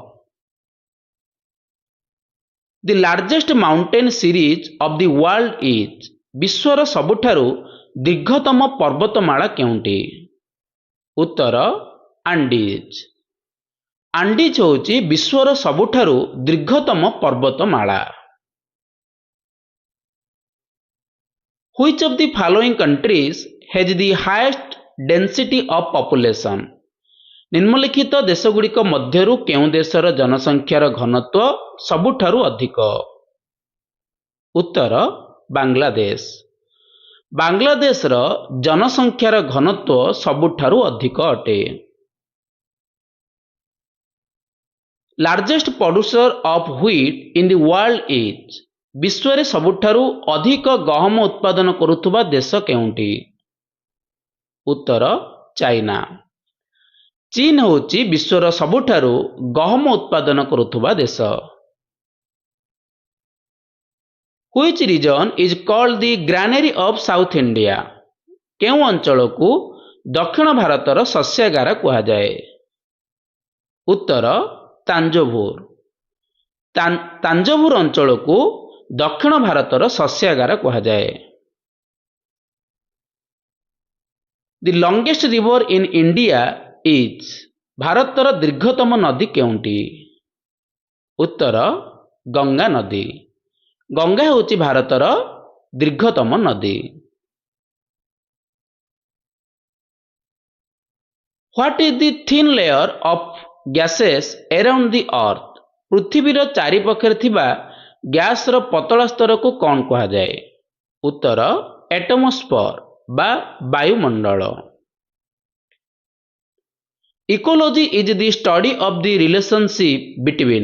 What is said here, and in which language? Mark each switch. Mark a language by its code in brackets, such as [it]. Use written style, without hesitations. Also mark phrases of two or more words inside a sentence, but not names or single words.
[en] The largest mountain series of the world is? [or] ବିଶ୍ୱର ସବୁଠାରୁ ଦୀର୍ଘତମ ପର୍ବତମାଳା କେଉଁଠି? ଉତ୍ତର ଆଣ୍ଡିଜ୍। ଆଣ୍ଡିଜ୍ ହେଉଛି ବିଶ୍ୱର ସବୁଠାରୁ ଦୀର୍ଘତମ ପର୍ବତମାଳା। [en] Which of the following countries has the highest density of population? [or] ନିମ୍ନଲିଖିତ ଦେଶଗୁଡ଼ିକ ମଧ୍ୟରୁ କେଉଁ ଦେଶର ଜନସଂଖ୍ୟାର ଘନତ୍ୱ ସବୁଠାରୁ ଅଧିକ? ଉତ୍ତର ବାଂଲାଦେଶ। ବାଂଲାଦେଶର ଜନସଂଖ୍ୟାର ଘନତ୍ୱ ସବୁଠାରୁ ଅଧିକ ଅଟେ। [en] largest producer of wheat in the world is? [or] ବିଶ୍ୱରେ ସବୁଠାରୁ ଅଧିକ ଗହମ ଉତ୍ପାଦନ କରୁଥିବା ଦେଶ କେଉଁଠି? ଉତ୍ତର ଚାଇନା। ଚୀନ ହେଉଛି ବିଶ୍ୱର ସବୁଠାରୁ ଗହମ ଉତ୍ପାଦନ କରୁଥିବା ଦେଶ। [en] Which region is called the granary of South India? [or] କେଉଁ ଅଞ୍ଚଳକୁ ଦକ୍ଷିଣ ଭାରତର ଶସ୍ୟାଗାର କୁହାଯାଏ? ଉତ୍ତର ତାଞ୍ଜୋଭୁର। ତାଞ୍ଜୋଭୁର ଅଞ୍ଚଳକୁ ଦକ୍ଷିଣ ଭାରତର ଶସ୍ୟାଗାର କୁହାଯାଏ। [en] the longest river in India is? [or] ଭାରତର ଦୀର୍ଘତମ ନଦୀ କେଉଁଟି? ଉତ୍ତର ଗଙ୍ଗା ନଦୀ। ଗଙ୍ଗା ହେଉଛି ଭାରତର ଦୀର୍ଘତମ ନଦୀ। [en] What is the thin layer of gases around the earth? [or] ପୃଥିବୀର ଚାରିପାଖରେ ଥିବା ଗ୍ୟାସର ପତଳା ସ୍ତରକୁ କ'ଣ କୁହାଯାଏ? ଉତ୍ତର ଏଟମୋସ୍ଫିୟର ବା ବାୟୁମଣ୍ଡଳ। [en] ecology is the study of the relationship between.